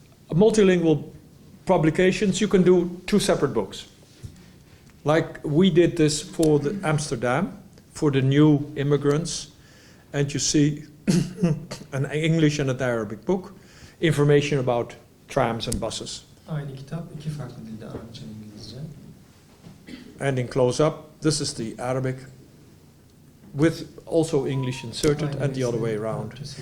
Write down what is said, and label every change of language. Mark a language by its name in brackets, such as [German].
[English] Multilingual publications, you can do 2 separate books. Like we did this for Amsterdam, for the new immigrants, and you see an English and an Arabic book, information about trams and buses. [Turkish] Aynı kitap, 2 farklı dilde, Arapça ve İngilizce. [English] And in close-up, this is the Arabic, with also English inserted, and the other way around.